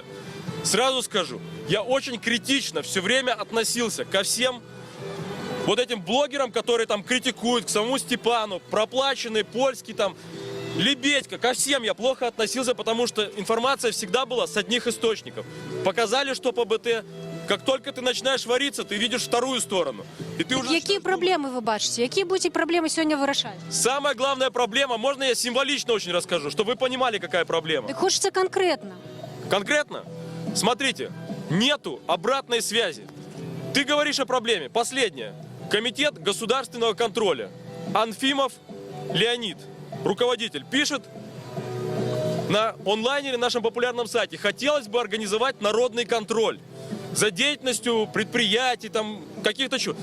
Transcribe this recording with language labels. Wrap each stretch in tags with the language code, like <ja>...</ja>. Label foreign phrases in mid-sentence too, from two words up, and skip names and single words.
<ru>Сразу скажу, я очень критично все время относился ко всем вот этим блогерам, которые там критикуют, к самому Степану, проплаченный, польский там, Лебедько, ко всем я плохо относился, потому что информация всегда была с одних источников. Показали, что по БТ. Как только ты начинаешь вариться, ты видишь вторую сторону. И ты уже</ru> <uk>які проблеми ви бачите? Які будуть проблеми сьогодні вирішати?</uk> <ru>Самая главная проблема, можно я символично очень расскажу, чтобы вы понимали, какая проблема?</ru> <uk>Так хочеться конкретно. Конкретно?</uk> <ru>Смотрите, нету обратной связи. Ты говоришь о проблеме. Последнее. Комитет государственного контроля. Анфимов Леонид, руководитель, пишет на онлайнере, нашем популярном сайте: хотелось бы организовать народный контроль за деятельностью предприятий, там, каких-то чего.</ru>